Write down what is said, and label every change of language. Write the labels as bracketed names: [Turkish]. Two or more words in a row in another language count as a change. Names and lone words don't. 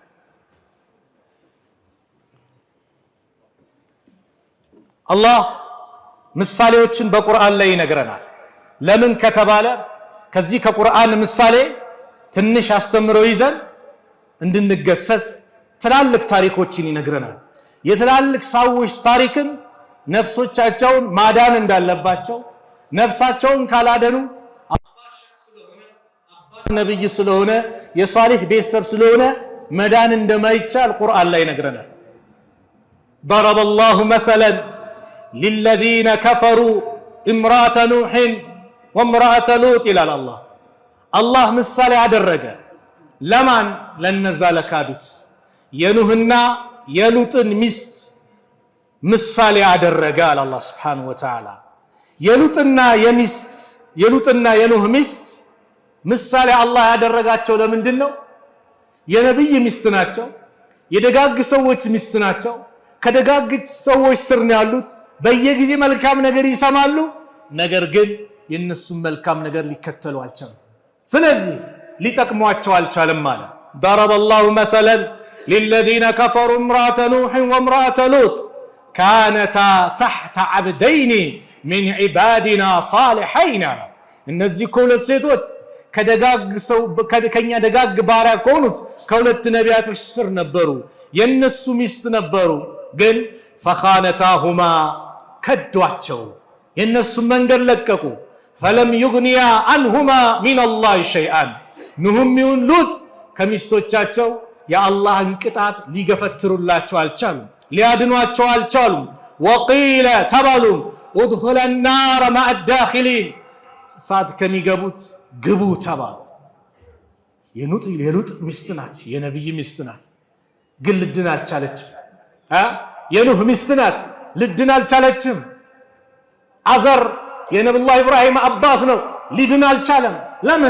[Amharic] አላህ ምሳሌዎችን በቁርአን ላይ ይነግረናል። ለምን ከተባለ ከዚህ ከቁርአን ምሳሌ ትንሽ አስተምሮ ይዘን እንድንገሰጽ ትላልቅ ታሪኮችን ይነግረናል። የትላልቅ ሰዎች ታሪክን ነፍሶቻቸውን ማዳን እንዳለባቸው ነፍሳቸውን ካላደኑ ነብይ ስለሆነ የሷሊህ ቤተሰብ ስለሆነ መዳን እንደማይቻል ቁርአን ላይ ይነግረናል። ضرب [Arabic] الله مثلا للذين كفروا امرأة نوح وامرأة لوط إلى الله الله [Amharic] ምሳሌ አደረገ ለማን ለነዛ ለካዱት የኑህና የሉጥን ሚስት ምሳሌ አደረገ አለ አላህ [Arabic] سبحانه وتعالى። [Amharic] የሉጥና የኑህ ሚስት ምሳሌ አላህ ያደረጋቸው ለምንድን ነው? የነብይ ሚስት ናቸው፣ የደጋግ ሰዎች ሚስት ናቸው። ከደጋግ ሰዎች ስር ነው ያሉት። በየጊዜ መልካም ነገር ይሰማሉ፣ ነገር ግን የነሱም መልካም ነገር ሊከተሉ አልቻሉም። ስለዚህ ሊጠቅሟቸው አልቻለም ማለት [Arabic] ضرب الله مثلا للذين كفروا امرأة نوح وامرأة لوط كانتا تحت عبدين من عبادنا صالحين [Amharic] እነዚህ ሁለት ሴቶች ከኛ ደጋግ ባሪያ ከሆኑት ከሁለት ነቢያቶች ስር ነበሩ፣ የነሱ ሚስት ነበሩ። ግን فخانتاهما ከዷቸው፣ የነሱ መንገድ ለቀቁ። [Arabic] فلم يغنيا عنهما من الله شيئا [Amharic] ኑህም ይሁን ሉጥ ከሚስቶቻቸው የአላህን ቅጣት ሊገፈትሩላቸው አልቻሉም፣ ሊያድኗቸው አልቻሉም። وقيل ተባሉ [Arabic] ادخل النار مع الداخلين [Amharic] እሳት ከሚገቡት ግቡ ተባሉ። የሉጥ ሚስት ናት፣ የነብይ ሚስት ናት፣ ግን ልድን አልቻለችም። የኑህ ሚስት ናት፣ ልድን አልቻለችም። አዘር የነብዩላህ ኢብራሂም አባት ነው፣ ሊድን አልቻለም። ለምን?